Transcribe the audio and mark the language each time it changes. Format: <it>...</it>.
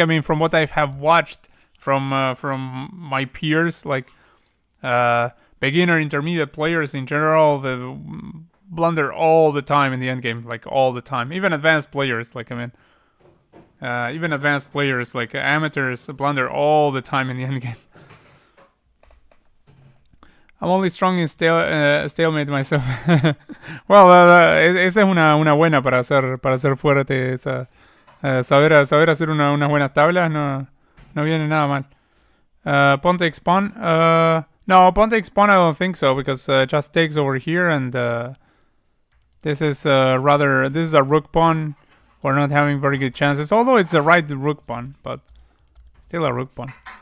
<en>I mean, from what I have watched from my peers, like beginner, intermediate players in general, the blunder all the time in the endgame, like all the time. Even advanced players, like I mean. Even advanced players like amateurs blunder all the time in the endgame. I'm only strong in stalemate myself.</en> <es>Well, esa es una buena para ser fuerte. Esa, saber hacer unas buenas tablas no viene nada mal.</es> <en>Pawn takes pawn. No, pawn takes pawn I don't think so, because just takes over here, and this is this is a rook pawn. We're not having very good chances, although it's the right rook pawn, but still a rook pawn.</en>